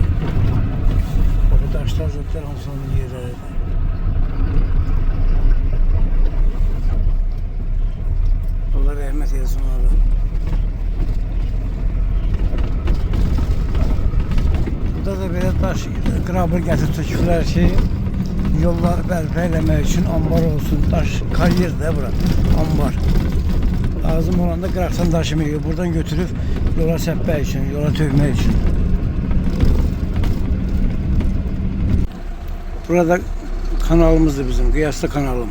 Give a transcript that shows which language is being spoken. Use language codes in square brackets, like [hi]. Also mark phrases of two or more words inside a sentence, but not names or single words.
[tr] Bak bu taşlar zaten onun yerleridir. Allah rahmet eylesin ona. [az] Burada da böyle taş qırabı gətirib tökürlər ki, yolları bərpa eləmək üçün ambar olsun. Daş kariyer de bura, ambar. Lazım olanda qıraqdan daşımayı buradan götürüb yola səpmək üçün, yola tökmək üçün. Burada kanalımızdır bizim, Qiyaslı kanalım.